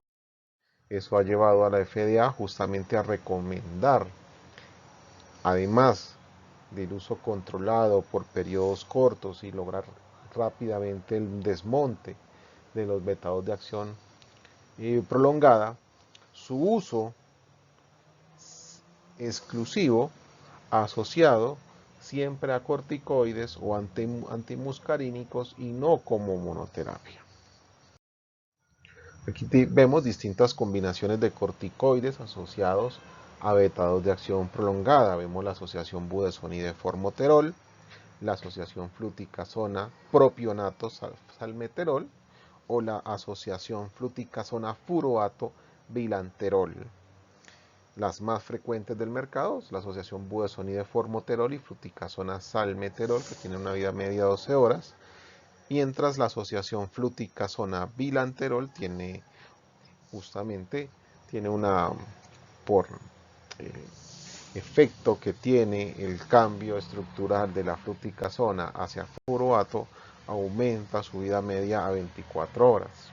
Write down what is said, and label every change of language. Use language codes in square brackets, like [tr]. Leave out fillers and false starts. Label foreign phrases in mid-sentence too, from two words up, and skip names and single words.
[es] Eso ha llevado a la FDA justamente a recomendar, además del uso controlado por periodos cortos y lograr rápidamente el desmonte de los beta 2 de acción prolongada, su uso exclusivo asociado siempre a corticoides o antimuscarínicos y no como monoterapia. Aquí vemos distintas combinaciones de corticoides asociados a beta 2 de acción prolongada. Vemos la asociación budesonide-formoterol, la asociación fluticasona propionato salmeterol o la asociación fluticasona furoato bilanterol. Las más frecuentes del mercado, la asociación budesonide-formoterol y fluticasona salmeterol, que tiene una vida media de 12 horas, mientras la asociación fluticasona bilanterol tiene una por efecto que tiene el cambio estructural de la fluticasona hacia furoato, aumenta su vida media a 24 horas.